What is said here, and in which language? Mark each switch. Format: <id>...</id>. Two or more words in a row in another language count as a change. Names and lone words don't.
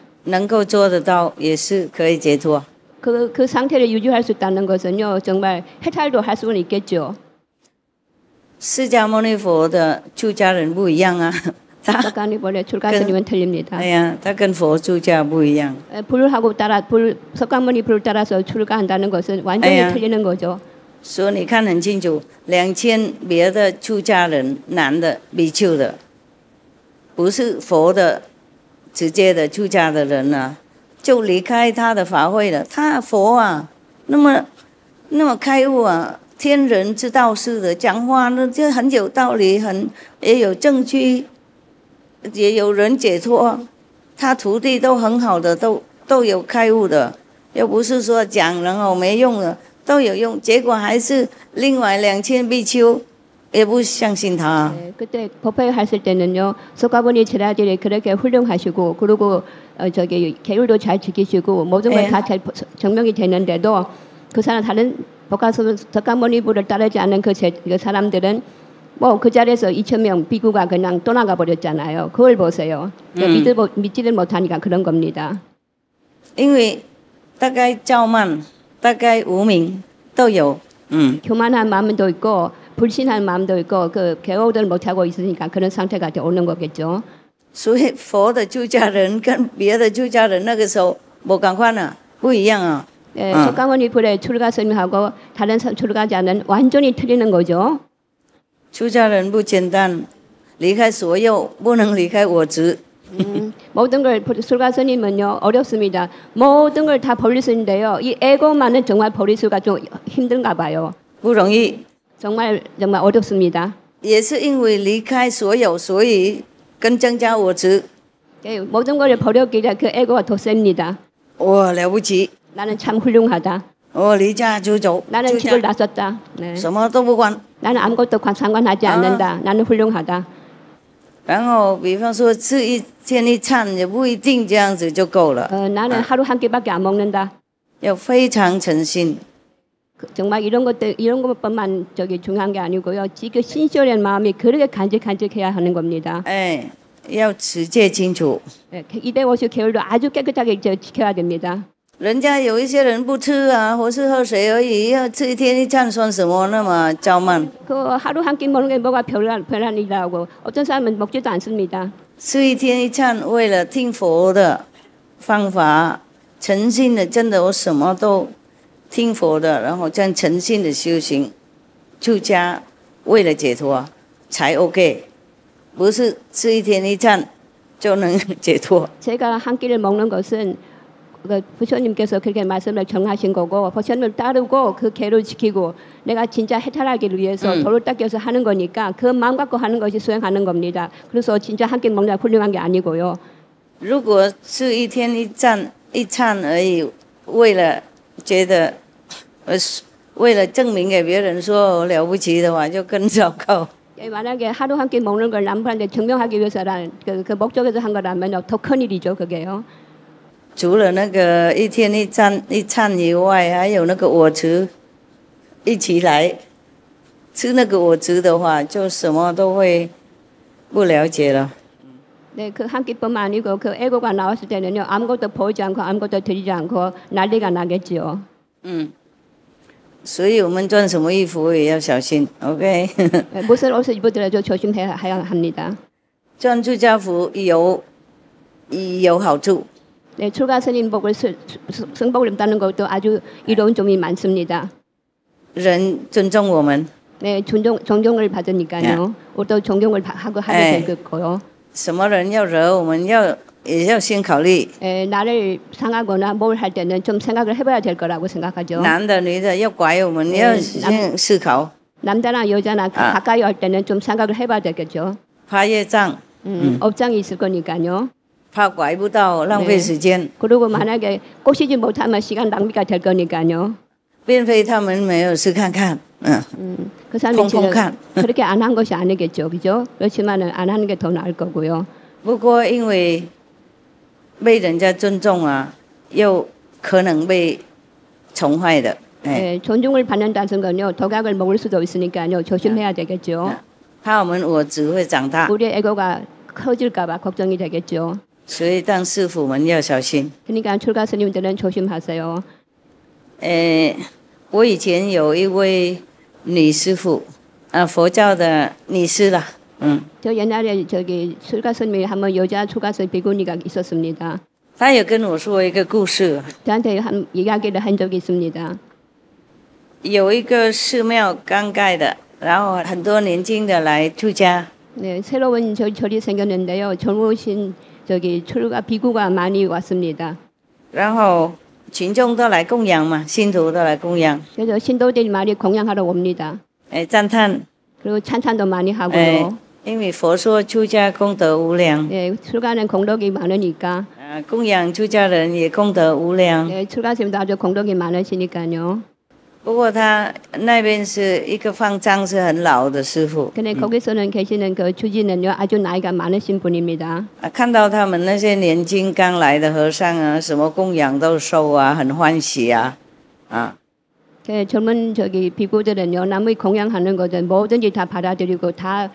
<zh>能够做得到也是可以解脱。</zh> <ko>그 상태를 유지할 수 있다는 것은요. 정말 해탈도 할 수는 있겠죠.</ko> <zh>释迦牟尼佛的出家人不一样啊，他</zh> <ko>석가모니 출가 스님은 틀립니다.</ko> <zh>哎呀，他跟佛出家不一样。</zh> <ko>석가모니 불을 따라서 출가한다는 것은 완전히 틀리는 거죠.</ko> <zh>所以你看很清楚，2000别的出家人，男的比丘的，不是佛的直接的出家的人啊，就离开他的法会了。他佛啊，那么开悟啊，天人之道似的，讲话呢就很有道理，也有证据，也有人解脱。他徒弟都很好的，都有开悟的，又不是说讲然后没用的。都有用，结果还是另外2000比丘也不相信他。</zh> <ko>네, 그때 법회 했을 때는요, 석가모니 제자들이 그렇게 훌륭하시고, 그리고 저기 계율도 잘 지키시고 모든 걸 다 잘 증명이 되는데도 그 사람 다른 석가모니 불을 따르지 않는 그 사람들은 뭐 그 자리에서 2000명 비구가 그냥 떠나가 버렸잖아요. 그걸 보세요. 믿지를 못하니까 그런 겁니다.</ko> <zh>因为大概骄慢。大概无名都有，</zh> <ko>교만한 마음도 있고 불신한 마음도 있고 그 개호를 못하고 있으니까 그런 상태가 오는 거겠죠.</ko> <zh>所以佛的出家人跟别的出家人那个时候不赶快呢，不一样啊。</zh> <ko>네, 석가모니 불의 출가 스님하고 다른 출가자는 완전히 틀리는 거죠.</ko> <zh>出家人不简单，离开所有，不能离开我执。</zh> <ko>모든 걸 출가 스님은요 어렵습니다. 모든 걸 다 버릴 수 있는데요. 이 에고만은 정말 버릴 수가 좀 힘든가 봐요.</ko> <zh>不容易。</zh> <ko>정말 어렵습니다.</ko> <zh>也是因为离开所有，所以更增加我执。</zh> <ko>네, 모든 걸 버렸기에 그 에고가 더 셉니다.</ko> <zh>我了不起。</zh> <ko>나는 참 훌륭하다.</ko> <zh>我离家出走。</zh> <ko>나는 집을 나섰다. 네.</ko> <zh>什么都不管。</zh> <ko>나는 아무것도 상관하지 않는다. 나는 훌륭하다.</ko> <zh>然后比方说吃一天一餐也不一定这样子就够了。</zh> <ko>나는 하루 한 끼밖에 안 먹는다.</ko> <zh>要非常诚心。</zh> <ko>정말 이런 것뿐만 중요한 게 아니고요. 지금 신실한 마음이 그렇게 간직해야 하는 겁니다.</ko> <zh>哎，要持戒清楚。</zh> <ko>250개월도 아주 깨끗하게 지켜야 됩니다.</ko> <zh>人家有一些人不吃啊，或是喝水而已，要吃一天一餐算什么那么傲慢？</zh> <ko>그 하루 한 끼 먹는 게 뭐가 별난 일이라고 어떤 사람은 먹지도 않습니다.</ko> <zh>吃一天一餐，为了听佛的方法，诚心的，真的我什么都听佛的，然后这样诚心的修行，出家为了解脱才 OK， 不是吃一天一餐就能解脱。</zh> <ko>제가 한 끼를 먹는 것은 부처님께서 그렇게 말씀을 정하신 거고 부처님을 따르고 그 계를 지키고 내가 진짜 해탈하기 위해서 도를 닦여서 하는 거니까 그 마음 갖고 하는 것이 수행하는 겁니다. 그래서 진짜 한 끼 먹는 게 훌륭한 게 아니고요.</ko> <zh>如果吃一天一餐而已，为了觉得为了证明给别人说我了不起的话，就更糟糕。</zh> <ko>만약에 하루 한 끼 먹는 걸 남한테 증명하기 위해서라는 그 목적에서 한 거라면 더 큰 일이죠, 그게요.</ko> <zh>除了那个一天一餐以外，还有那个我执一起来吃那个我执的话，就什么都会不了解了。</zh> <ko>네, 그 한 끼뿐만 아니고 그 애고가 나왔을 때는요 아무것도 보이지 않고 아무것도 들리지 않고 난리가 나겠지요.</ko> <zh>所以我们穿什么衣服也要小心 ，OK？</zh> <ko>무슨 옷을 입더라도 조심해야 합니다.</ko> <zh>穿出家服有好处。</zh> <ko>네, 출가 스님복을 승복을 입다는 것도 아주 이로운 점이 많습니다.</ko> <zh>人尊重我们，</zh> <ko>네, 존경을 받으니까요. 또 존경을 하고 하게 될 거고요.</ko> <zh>什么人要惹我们也要先考虑。</zh> <ko>나를 상하거나 뭘 할 때는 좀 생각을 해봐야 될 거라고 생각하죠.</ko> <zh>男的女的要拐我们，要先思考。</zh> <ko>남자나 여자나 가까이 할 때는 좀 생각을 해봐야 되겠죠.</ko> <zh>怕业障，</zh> <ko>업장이 있을 거니까요.</ko> <zh>怕拐不到，浪费时间。</zh> <ko>그리고 만약에 꼬시지 못하면 시간 낭비가 될 거니까요.</ko> <zh>并非他们没有试看看，</zh> <ko>그 사람이 그렇게 안 한 것이 아니겠죠, 그죠? 그렇지만은 안 하는 게 더 나을 거고요.</ko> <zh>不过因为被人家尊重啊，又可能被宠坏的。</zh> <ko>네, 존중을 받는다는 건요, 독약을 먹을 수도 있으니까요, 조심해야 되겠죠.</ko> <zh>怕我们我执会长大，</zh> <ko>우리의 에고가 커질까봐 걱정이 되겠죠.</ko> <zh>所以当师父们要小心。</zh> <ko>그러니까 출가 스님들은 조심하세요.</ko> <zh>我以前有一位女师父，佛教的女师啦，</zh> <ko>저 옛날에 출가 스님이 한번 여자 출가 스님 비구니가 있었습니다.</ko> <zh>她有跟我说一个故事，</zh> <ko>저한테 이야기를 한 적이 있습니다.</ko> <zh>有一个寺庙刚盖的，然后很多年轻的来出家。</zh> <ko>네, 새로운 절이 생겼는데요. 젊으신 출가 비구가 많이 왔습니다.</ko> <zh>然后群众都来供养嘛，信徒都来供养。</zh> <ko>그래서 신도들이 많이 공양하러 옵니다.</ko> <zh>赞叹。</zh> <ko>그리고 찬찬도 많이 하고요.</ko> <zh>因为佛说出家功德无量。</zh> <ko>네, 출가는 功德이 많으니까.</ko> <zh>供养出家人也功德无量。</zh> <ko>네, 출가 스님도 아주 功德이 많으시니까요.</ko> <zh>不过他那边是一个方丈，是很老的师傅。</zh> <ko>근데 거기서는 계시는 그 주지는요 아주 나이가 많으신 분입니다.</ko> <zh>看到他们那些年轻刚来的和尚啊，什么供养都收啊，很欢喜啊，</zh> <ko>그 젊은 비구들은요 남의 공양하는 것은 뭐든지 다 받아들이고 다.</ko>